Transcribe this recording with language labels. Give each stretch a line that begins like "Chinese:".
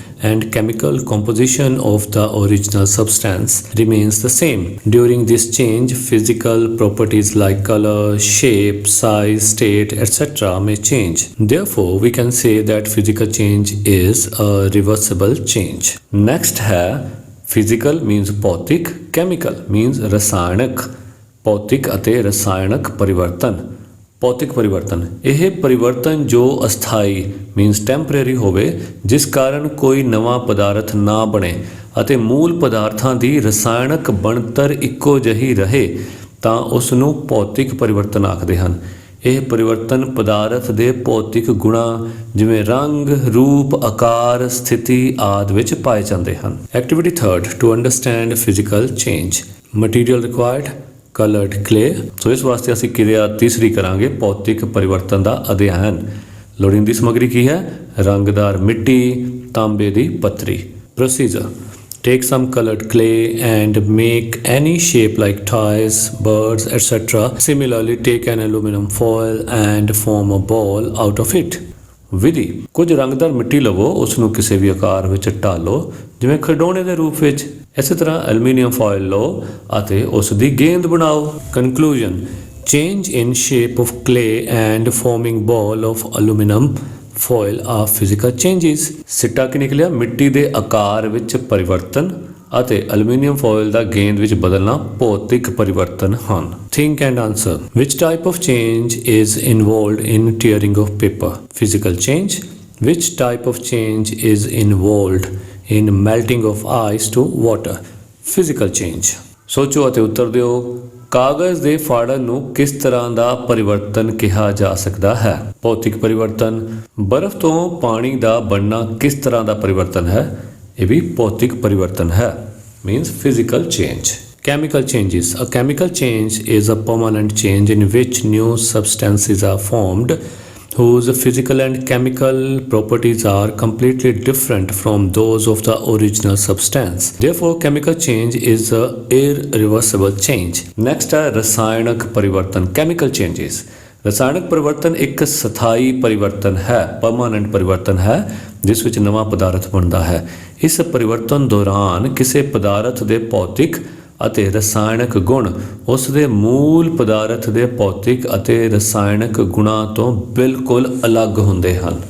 English: and chemical composition of the original substance remains the same. During this change, physical properties like color, shape, size, state, etc. may change. Therefore, we can say that physical change is a reversible change.
Punjabi: Next है
English: physical means
Punjabi: ਭੌਤਿਕ,
English: chemical means
Punjabi: ਰਸਾਇਣਕ, ਭੌਤਿਕ ਅਤੇ ਰਸਾਇਣਕ ਪਰਿਵਰਤਨ। ਭੌਤਿਕ ਪਰਿਵਰਤਨ ਇਹ ਪਰਿਵਰਤਨ ਜੋ ਅਸਥਾਈ
English: means temporary
Punjabi: ਹੋਵੇ, ਜਿਸ ਕਾਰਨ ਕੋਈ ਨਵਾਂ ਪਦਾਰਥ ਨਾ ਬਣੇ ਅਤੇ ਮੂਲ ਪਦਾਰਥਾਂ ਦੀ ਰਸਾਇਣਕ ਬਣਤਰ ਇੱਕੋ ਜਿਹੀ ਰਹੇ ਤਾਂ ਉਸ ਨੂੰ ਭੌਤਿਕ ਪਰਿਵਰਤਨ ਆਖਦੇ ਹਨ। ਇਹ ਪਰਿਵਰਤਨ ਪਦਾਰਥ ਦੇ ਭੌਤਿਕ ਗੁਣਾਂ ਜਿਵੇਂ ਰੰਗ, ਰੂਪ, ਆਕਾਰ, ਸਥਿਤੀ ਆਦਿ ਵਿੱਚ ਪਾਏ ਜਾਂਦੇ ਹਨ।
English: Activity 3rd to understand physical change. Material required coloured clay.
Punjabi: ਸੋ ਇਸ ਵਾਸਤੇ ਅਸੀਂ ਕਿਰਿਆ ਤੀਸਰੀ ਕਰਾਂਗੇ ਭੌਤਿਕ ਪਰਿਵਰਤਨ ਦਾ ਅਧਿਐਨ। ਲੋੜੀਂਦੀ ਸਮੱਗਰੀ ਕੀ ਹੈ? ਰੰਗਦਾਰ ਮਿੱਟੀ, ਤਾਂਬੇ ਦੀ ਪੱਤਰੀ।
English: Procedure take some colored clay and make any shape like toys, birds, etc. Similarly, take an aluminum foil and form a ball out of it.
Punjabi: ਵਿਧੀ ਕੁਝ ਰੰਗਦਾਰ ਮਿੱਟੀ ਲਵੋ, ਉਸ ਨੂੰ ਕਿਸੇ ਵੀ ਆਕਾਰ ਵਿੱਚ ਢਾਲੋ ਜਿਵੇਂ ਖਿਡੌਣੇ ਦੇ ਰੂਪ ਵਿੱਚ। ਇਸੇ ਤਰ੍ਹਾਂ ਐਲੂਮੀਨੀਅਮ ਫੋਇਲ ਲਓ ਅਤੇ ਉਸ ਦੀ ਗੇਂਦ ਬਣਾਓ।
English: Conclusion change in shape of clay and forming ball of aluminum foil are physical changes.
Punjabi: ਸਿੱਟਾ ਕੀ ਨਿਕਲਿਆ? ਮਿੱਟੀ ਦੇ ਆਕਾਰ ਵਿੱਚ ਪਰਿਵਰਤਨ ਅਤੇ ਐਲੂਮੀਨੀਅਮ ਫੋਇਲ ਦਾ ਗੇਂਦ ਵਿੱਚ ਬਦਲਣਾ ਭੌਤਿਕ ਪਰਿਵਰਤਨ ਹਨ।
English: Think and answer. Which type of change is involved in tearing of paper? Physical change. Which type of change is involved in melting of ice to water? Physical change.
Punjabi: ਸੋਚੋ ਅਤੇ ਉੱਤਰ ਦਿਓ। ਕਾਗਜ਼ ਦੇ ਫਾੜਨ ਨੂੰ ਕਿਸ ਤਰ੍ਹਾਂ ਦਾ ਪਰਿਵਰਤਨ ਕਿਹਾ ਜਾ ਸਕਦਾ ਹੈ? ਭੌਤਿਕ ਪਰਿਵਰਤਨ। ਬਰਫ਼ ਤੋਂ ਪਾਣੀ ਦਾ ਬਣਨਾ ਕਿਸ ਤਰ੍ਹਾਂ ਦਾ ਪਰਿਵਰਤਨ ਹੈ? ਇਹ ਵੀ ਭੌਤਿਕ ਪਰਿਵਰਤਨ ਹੈ,
English: means physical change. Chemical changes. A chemical change is a permanent change in which new substances are formed whose physical and chemical properties are completely different from those of the original substance. Therefore, chemical change is a irreversible change.
Hindi: Next है रसायनक परिवर्तन,
English: chemical changes.
Punjabi: ਰਸਾਇਣਕ ਪਰਿਵਰਤਨ ਇੱਕ ਸਥਾਈ ਪਰਿਵਰਤਨ ਹੈ, permanent ਪਰਿਵਰਤਨ ਹੈ ਜਿਸ ਵਿੱਚ ਨਵਾਂ ਪਦਾਰਥ ਬਣਦਾ ਹੈ। ਇਸ ਪਰਿਵਰਤਨ ਦੌਰਾਨ ਕਿਸੇ ਪਦਾਰਥ ਦੇ ਭੌਤਿਕ ਅਤੇ ਰਸਾਇਣਕ ਗੁਣ ਉਸ ਦੇ ਮੂਲ ਪਦਾਰਥ ਦੇ ਭੌਤਿਕ ਅਤੇ ਰਸਾਇਣਕ ਗੁਣਾਂ ਤੋਂ ਬਿਲਕੁਲ ਅਲੱਗ ਹੁੰਦੇ ਹਨ।